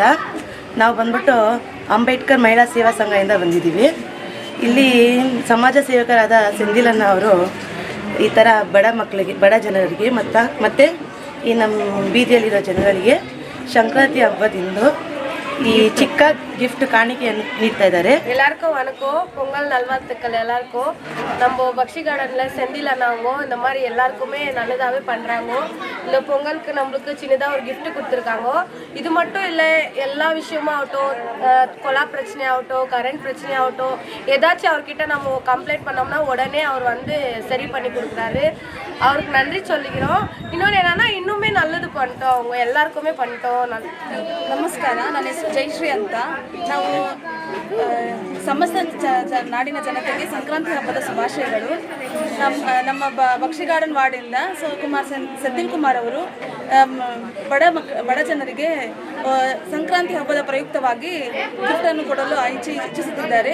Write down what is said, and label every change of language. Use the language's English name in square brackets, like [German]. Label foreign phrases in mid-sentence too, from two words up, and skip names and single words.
[Kannada] ನಾವು ಬಂದ್ಬಿಟ್ಟು ಅಂಬೇಡ್ಕರ್ ಮಹಿಳಾ ಸೇವಾ ಸಂಘದಿಂದ ಬಂದಿದ್ದೀವಿ. ಇಲ್ಲಿ ಸಮಾಜ ಸೇವಕರಾದ ಸೆಂದಿಲಣ್ಣ ಅವರು ಈ ಥರ ಬಡ ಜನರಿಗೆ ಮತ್ತು ಈ ನಮ್ಮ ಬೀದಿಯಲ್ಲಿರೋ ಜನಗಳಿಗೆ ಸಂಕ್ರಾಂತಿ ಹಬ್ಬದಿಂದ ಈ ಚಿಕ್ಕ ಗಿಫ್ಟ್ ಕಾಣಿಕೆಯನ್ನು ನೀಡ್ತಾ ಇದ್ದಾರೆ. [Tamil] எல்லாருக்கும் வணக்கம். பொங்கல் நல்வாழ்த்துக்கள் எல்லாருக்கும். நம்ம பக்ஷி கார்டனில் செந்தில் அண்ணாவோ இந்த மாதிரி எல்லாருக்குமே நல்லதாகவே பண்ணுறாங்க. இந்த பொங்கலுக்கு நம்மளுக்கு சின்னதாக ஒரு கிஃப்ட் கொடுத்துருக்காங்க. இது மட்டும் இல்லை, எல்லா விஷயமும் ஆகட்டும், கொலா பிரச்சனையாகட்டும், கரண்ட் பிரச்சனையாகட்டும், ஏதாச்சும் அவர்கிட்ட நம்ம கம்ப்ளைண்ட் பண்ணோம்னா உடனே அவர் வந்து சரி பண்ணி கொடுக்குறாரு. அவருக்கு நன்றி சொல்லிக்கிறோம். இன்னொன்று என்னென்னா இன்னுமே நல்லது பண்ணிட்டோம், அவங்க எல்லாருக்குமே பண்ணிட்டோம். [Kannada] ನಮಸ್ಕಾರ, ನನ್ನ ಹೆಸರು ಜಯಶ್ರೀ ಅಂತ. ನಾವು ಸಮಸ್ತ ನಾಡಿನ ಜನತೆಗೆ ಸಂಕ್ರಾಂತಿ ಹಬ್ಬದ ಶುಭಾಶಯಗಳು. ನಮ್ಮ ಬಕ್ಷಿ ಗಾರ್ಡನ್ ವಾರ್ಡಿಂದ ಸೆಂಥಿಲ್ ಕುಮಾರ್ ಅವರು ಬಡ ಜನರಿಗೆ ಸಂಕ್ರಾಂತಿ ಹಬ್ಬದ ಪ್ರಯುಕ್ತವಾಗಿ ಗಿಫ್ಟನ್ನು ಕೊಡಲು ಇಚ್ಛಿಸುತ್ತಿದ್ದಾರೆ.